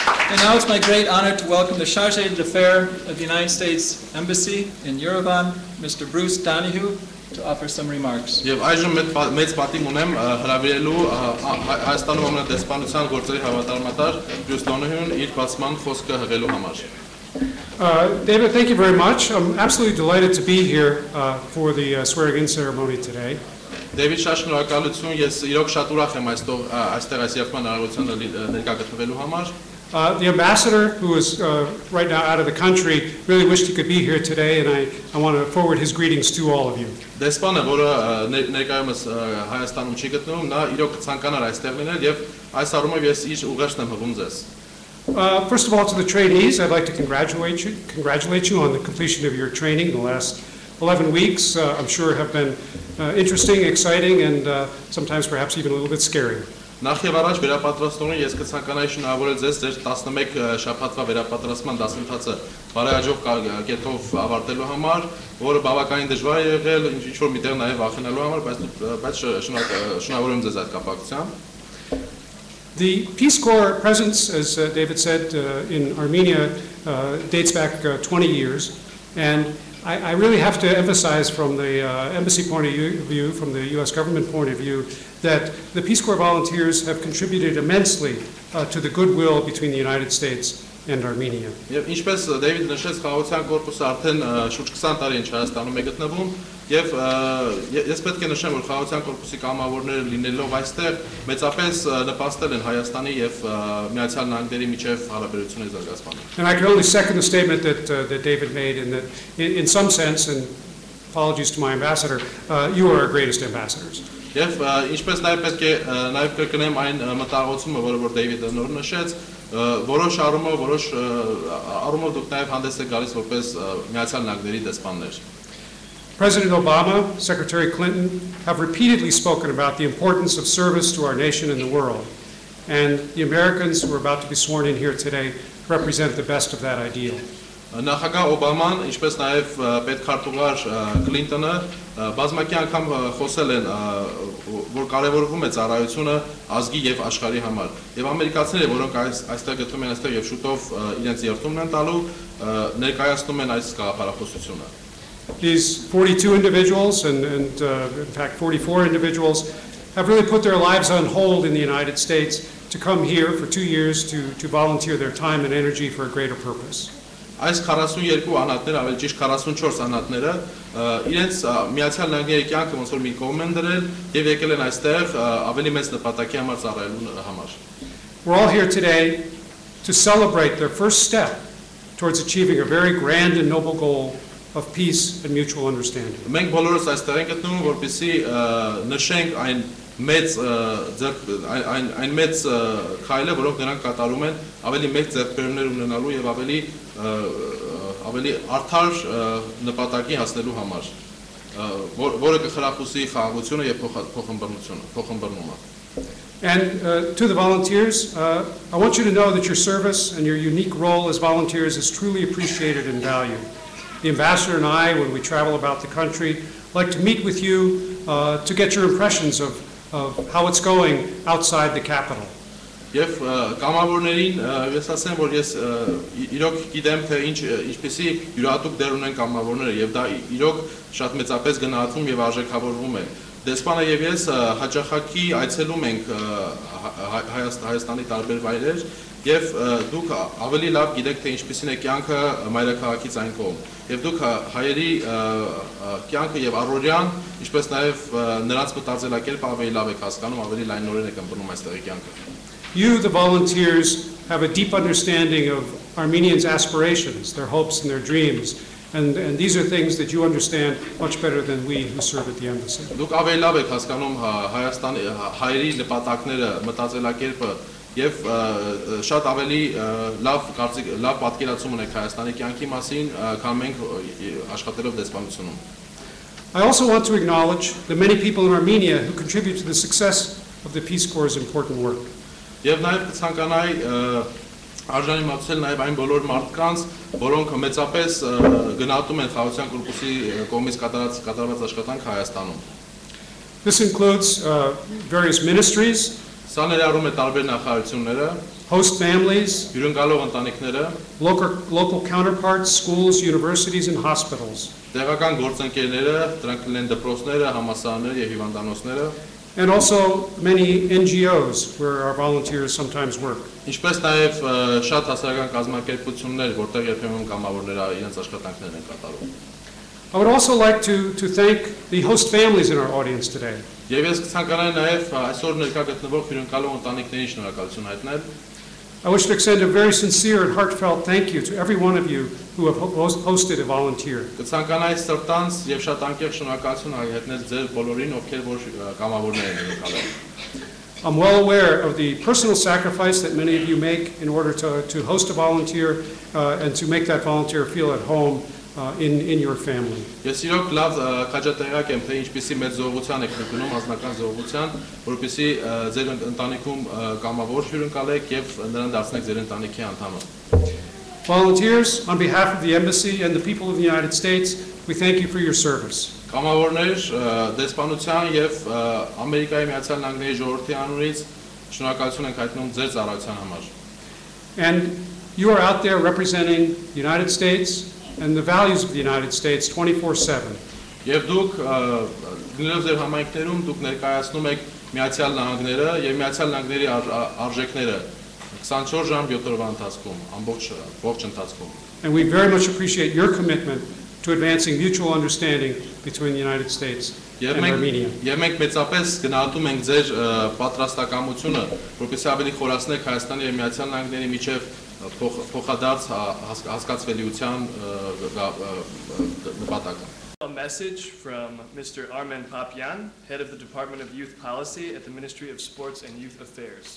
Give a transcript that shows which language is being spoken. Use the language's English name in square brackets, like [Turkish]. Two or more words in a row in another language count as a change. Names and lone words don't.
[English] And now it's my great honor to welcome the Charge d'Affaires of the United States Embassy in Yerevan, Mr. Bruce Donahue, to offer some remarks. [Armenian] Եվ այժմ մեծ պատիվ ունեմ հրավիրելու Հայաստանում ամենադեսպանության գործերի հավատարմատար Bruce Donahue-ն իր բացման խոսքը հղելու համար. [English] David, thank you very much. I'm absolutely delighted to be here for the swearing-in ceremony today. [Armenian] David, շատ շնորհակալություն, ես իրոք շատ ուրախ եմ այստեղ այս երգման հնարավորությունը ներկա գտնվելու համար. [English] The ambassador, who is right now out of the country, really wished he could be here today, and I want to forward his greetings to all of you. [Armenian] Դեսպանը, որը ներկայումս Հայաստանում չի գտնվում, նա իրոք ցանկանար այստեղ լինել եւ այս առումով ես իր ուղերձն եմ հղում ձեզ. [English] First of all, to the trainees, I'd like to congratulate you on the completion of your training. The last 11 weeks, I'm sure, have been interesting, exciting, and sometimes perhaps even a little bit scary. [Armenian] Նախ եւ առաջ վերապատրաստողին ես կցանկանայի շնորհավորել ձեզ ձեր 11 շաբաթվա վերապատրաստման դասընթացը բարեհաջող կերպով ավարտելու համար, որը բավականին դժվար է եղել, ինչ որ միտեղ նաեւ վախենալու համար, բայց շնորհավորում ձեզ այդ կապակցությամբ. [English] The Peace Corps presence, as David said, in Armenia dates back 20 years, and I really have to emphasize from the embassy point of view, from the U.S. government point of view, that the Peace Corps volunteers have contributed immensely to the goodwill between the United States and Armenia. [Armenian] Եվ ինչպես Դեյվիդ նշեց, խաղաղության կորպուսը արդեն շուրջ 20 տարի ինչ Հայաստանում է գտնվում, եւ ես պետք է նշեմ, որ խաղաղության կորպուսի կամավորները լինելով այստեղ մեծապես նպաստել են Հայաստանի եւ Միացյալ Նահանգների միջև հարաբերությունների զարգացմանը. [English] And I can only second the statement that David made, in that in some sense, and apologies to my ambassador, you are our greatest ambassadors. [Armenian] Եվ ինչպես նաև պետք է նաև կրկնեմ այն մտահոգությունը, որ Դեյվիդը նոր նշեց, որոշ առումով դուք նաև հանդես եք գալիս որպես Միացյալ Նահանգների դեսպաններ. [English] President Obama, Secretary Clinton have repeatedly spoken about the importance of service to our nation and the world, and the Americans who are about to be sworn in here today represent the best of that ideal. [Armenian] Նախագահ Օբաման, ինչպես նաև պետքարտուղար Քլինտոնը բազմակի անգամ խոսել են, որ կարևորվում է ծառայությունը ազգի եւ աշխարհի համար։ Եվ ամերիկացիները, որոնք այստեղ գտնվում են այստեղ եւ շուտով իրենց երթումն են տալու, ներկայացնում են այս գաղափարախոսությունը. [English] These 42 individuals and in fact 44 individuals have really put their lives on hold in the United States to come here for 2 years to volunteer their time and energy for a greater purpose. [Armenian] Այս 42 անհատները, ավելի ճիշտ 44 անհատները իրենց Միացյալ Նահանգների կյանքը ոնց որ մի կողմ են դրել եւ եկել են այստեղ ավելի մեծ նպատակի համար ծառայելու համար. [English] We're all here today to celebrate their first step towards achieving a very grand and noble goal of peace and mutual understanding. [Armenian] Մենք բոլորս այստեղ ենք գտնվում, որպեսզի նշենք այն մեծ քայլը, որոնք նրանք կատարում են, ավելի մեծ ձեռքբերումներ ունենալու եւ ավելի արդար նպատակի հասնելու համար, որը կխրախուսի խաղաղությունը եւ փոխըմբռնումը. [English] And to the volunteers, I want you to know that your service and your unique role as volunteers is truly appreciated and valued. The ambassador and I, when we travel about the country, like to meet with you to get your impressions of how it's going outside the capital. [Armenian] Եվ կամավորներին ես ասեմ, որ ես իրոք գիտեմ, թե ինչպեսի յուրահատուկ դեր ունեն կամավորները եւ դա իրոք շատ մեծապես գնահատվում եւ արժեքավորվում է. Դեսպանը եւ ես հաճախակի այցելում ենք Հայաստանի տարբեր վայրեր եւ դուք ավելի լավ գիտեք, թե ինչպեսին է կյանքը մայրաքաղաքից այն կողմ։ Եվ դուք հայերի կյանքը եւ առօրյան, ինչպես նաեւ նրանց մտածելակերպը ավելի լավ եք հասկանում, ավելի լայնորեն եք ըմբռնում այստեղի կյանքը. [English] You, the volunteers, have a deep understanding of Armenians' aspirations, their hopes and their dreams, and these are things that you understand much better than we who serve at the embassy. [Armenian] Դուք ավելի լավ եք հասկանում Հայաստանի հայերի նպատակները, մտածելակերպը եւ շատ ավելի լավ պատկերացում ունեք Հայաստանի կյանքի մասին, քան մենք աշխատելով դեսպանությունում. [English] I also want to acknowledge the many people in Armenia who contribute to the success of the Peace Corps' important work. [Armenian] Եվ նաև կցանկանայի արժանի մատուցել նաև այն բոլոր մարդկանց, որոնք մեծապես գնահատում են խաղաղության կորպուսի կողմից կատարված աշխատանք Հայաստանում. [English] This includes various ministries, [Armenian] Սա ներառում է տարբեր նախարարությունները, [English] host families, [Armenian] հյուրընկալող ընտանիքները, [English] local counterparts, schools, universities, and hospitals, [Armenian] տեղական գործընկերները, դրանք կլինեն դպրոցները, համալսարանները եւ հիվանդանոցները, [English] and also many NGOs where our volunteers sometimes work. [Armenian] ինչպես նաեւ շատ հասարակական կազմակերպություններ, որտեղ երբեմն կամավորները իրենց աշխատանքներն են կատարում։ [English] I would also like to thank the host families in our audience today. [Armenian] Եվ ես կցանկանայի նաեւ այսօր ներկա գտնվող հյուրընկալող ընտանիքներին շնորհակալություն հայտնել։ [English] I wish to extend a very sincere and heartfelt thank you to every one of you who have hosted a volunteer. [Armenian] Կցանկանայի սրտանց եւ շատ անկեղծ շնորհակալություն հայտնել ձեր բոլորին, ովքեր որ կամավորներ են հյուրընկալել։ [English] I'm well aware of the personal sacrifice that many of you make in order to host a volunteer and to make that volunteer feel at home in your family. [Armenian] Ես իրոք լավ քաջատեղյակ եմ, թե ինչպիսի մեծ զողողության եք գնում ազնական զողողության, որպեսզի ձեր ընտանիքում կամավոր հյուրընկալեք եւ նրան դարձնեք ձեր ընտանիքի անդամը։ [English] Volunteers, on behalf of the embassy and the people of the United States, we thank you for your service. [Armenian] Կամավորներ, դեսպանության եւ Ամերիկայի Միացյալ Նահանգների ժողովրդի անունից շնորհակալություն ենք հայտնում ձեր ծառայության համար։ [English] And you are out there representing the United States and the values of the United States 24/7. [Armenian] Եվ դուք գնելով ձեր համայնքներում դուք ներկայացնում եք Միացյալ Նահանգները եւ Միացյալ Նահանգների արժեքները 24 ժամ 7 օրվա ընթացքում, ողջ ընթացքում։ [English] And we very much appreciate your commitment to advancing mutual understanding between the United States and Armenia. [Armenian] Եվ մենք մեծապես գնահատում ենք ձեր պատրաստակամությունը, որպեսզի ավելի խորացնեք Հայաստանի եւ Միացյալ Նահանգների միջև փոխադարձ հասկացվելիության նպատակը։ [English] A message from Mr. Armen Papyan, head of the Department of Youth Policy at the Ministry of Sports and Youth Affairs.